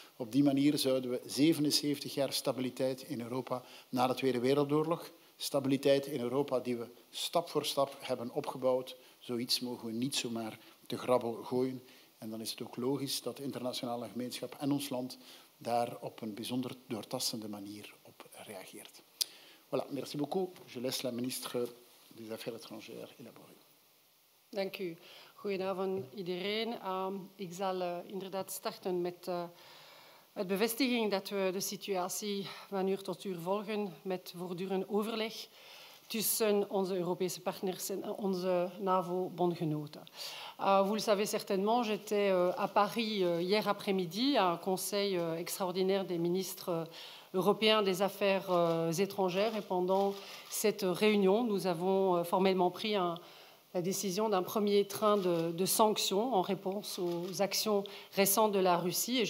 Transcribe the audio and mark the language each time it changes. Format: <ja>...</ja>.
<nl>Op die manier zouden we 77 jaar stabiliteit in Europa na de Tweede Wereldoorlog, stabiliteit in Europa die we stap voor stap hebben opgebouwd, zoiets mogen we niet zomaar te grabbel gooien. En dan is het ook logisch dat de internationale gemeenschap en ons land daar op een bijzonder doortastende manier op reageert.</nl> <fr>Voilà, merci beaucoup. Je laisse la ministre des Affaires étrangères élaborer.</fr> <nl>Dank u. Goedenavond iedereen. Ik zal inderdaad starten met de bevestiging dat we de situatie van uur tot uur volgen met voortdurend overleg tussen onze Europese partners en onze NAVO-bondgenoten.</nl> <fr>Vous le savez certainement, j'étais à Paris hier après-midi à un conseil extraordinaire des ministres européens des Affaires étrangères et pendant cette réunion, nous avons formellement pris la décision d'un premier train de sanctions en réponse aux actions récentes de la Russie.</fr>